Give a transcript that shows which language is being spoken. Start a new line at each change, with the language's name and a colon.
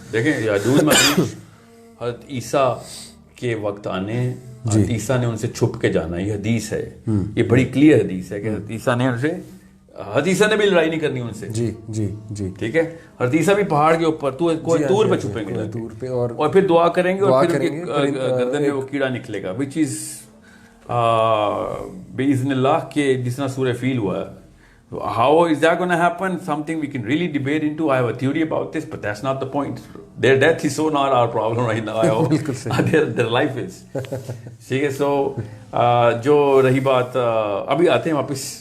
Urdu: دیکھیں یاجوج ماجوج حضرت عیسیٰ کے وقت آنے, حضرت عیسیٰ نے ان سے چھپ کے جانا, یہ حدیث ہے, یہ بڑی کلیئر حدیث ہے کہ حضرت عیسیٰ نے ان سے, حضرت عیسیٰ نے بھی لڑائی نہیں کرنی ان سے. جی ٹھیک ہے, حضرت عیسیٰ بھی پہاڑ کے اوپر طور پہ چھپیں گے, طور پہ, اور پھر دعا کریں گے, اور پھر گردن میں وہ کیڑا نکلے گا, وچ از باذن اللہ کے جس طرح سورہ فیل ہوا ہے.
English: How is that going to happen? Something we can really debate into. I have a theory about this, but that's not the point. Their death is so not our problem right now. Their life is.
Urdu: ٹھیک ہے, so جو رہی بات, ابھی آتے ہیں واپس.